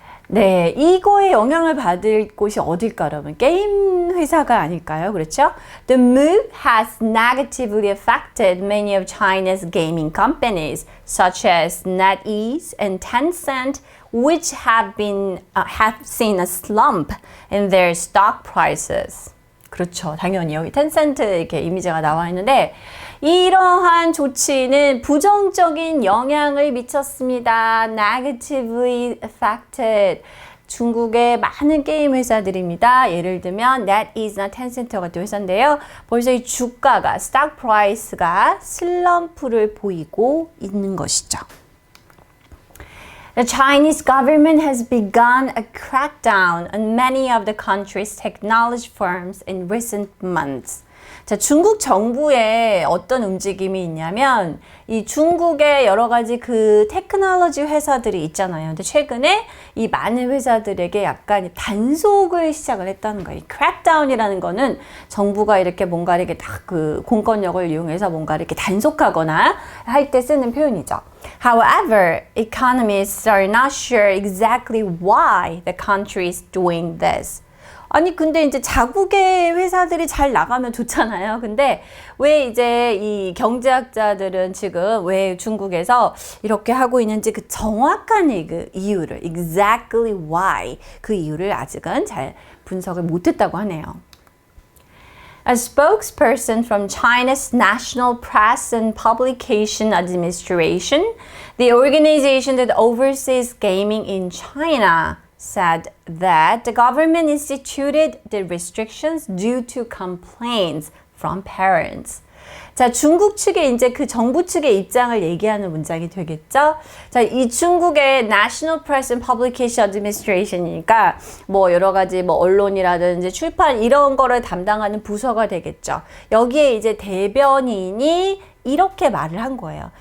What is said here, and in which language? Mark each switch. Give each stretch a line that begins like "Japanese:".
Korean: 네, 이거에 영향을 받을 곳이 어딜까, 여러분? 게임 회사가 아닐까요? 그렇죠?
English: The move has negatively affected many of China's gaming companies, such as NetEase and Tencent, which have seen a slump in their stock prices.
Korean: 그렇죠. 당연히 여기 텐센트 이렇게 이미지가 나와 있는데 이러한 조치는 부정적인 영향을 미쳤습니다.
English: Negatively affected.
Korean: 중국의 많은 게임 회사들입니다. 예를 들면 NetEase나 Tencent 같은 회사인데요. 벌써 이 주가가 stock price가 슬럼프를 보이고 있는 것이죠.
English: The Chinese government has begun a crackdown on many of the country's technology firms in recent months.
Korean: 자, 중국 정부의 어떤 움직임이 있냐면 이 중국의 여러 가지 그 테크놀로지 회사들이 있잖아요. 근데 최근에 이 많은 회사들에게 약간 단속을 시작을 했다는 거예요. 이 crackdown이라는 거는 정부가 이렇게 뭔가 이렇게 딱 그 공권력을 이용해서 뭔가 이렇게 단속하거나 할 때 쓰는 표현이죠.
English: However, economists are not sure exactly why the country is doing this.
Korean: 아니 근데 이제 자국의 회사들이 잘 나가면 좋잖아요. 근데 왜 이제 이 경제학자들은 지금 왜 중국에서 이렇게 하고 있는지 그 정확한 그 이유를
English: exactly why
Korean: 그 이유를 아직은 잘 분석을 못했다고 하네요.
English: A spokesperson from China's National Press and Publication Administration, the organization that oversees gaming in China, said that the government instituted the restrictions due to complaints from parents.
Korean: 자, 중국 측의 이제 그 정부 측의 입장을 얘기하는 문장이 되겠죠? 자, 이 중국의 National Press and Publication Administration이니까 뭐 여러 가지 뭐 언론이라든지 출판 이런 거를 담당하는 부서가 되겠죠. 여기에 이제 대변인이 이렇게 말을 한 거예요.